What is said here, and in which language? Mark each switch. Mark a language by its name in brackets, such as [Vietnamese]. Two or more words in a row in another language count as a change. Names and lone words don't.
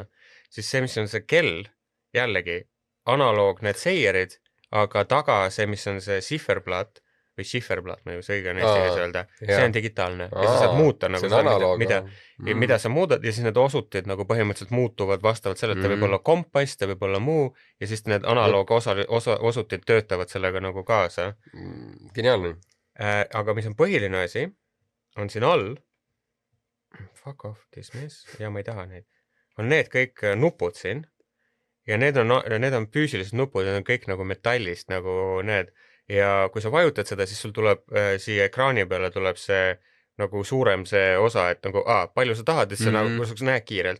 [Estonian] Siis see, mis on see kell, jällegi analoog need seierid, aga taga see, mis on see sifferplaat, või Schifferblatt, ma ei tea, õige on eesti keeles öelda, see on digitaalne ja sa saad muuta nagu see on analoog, mida sa muudad ja siis need osutid nagu põhimõtteliselt muutuvad vastavalt sellele, et ta võib olla kompass, ta võib olla muu ja siis need analoog osutid töötavad sellega nagu kaasa. Geniaalne. Aga mis on põhiline asi, on siin all, [English] fuck off, dismiss, [Estonian] ja ma ei taha neid, on need kõik nupud siin ja need on füüsilised nupud ja need on kõik nagu metallist nagu need ja kui sa vajutad seda, siis sul tuleb siia ekraani peale tuleb see nagu suurem see osa, et nagu palju sa tahad, et sa nagu sa näed kiirelt.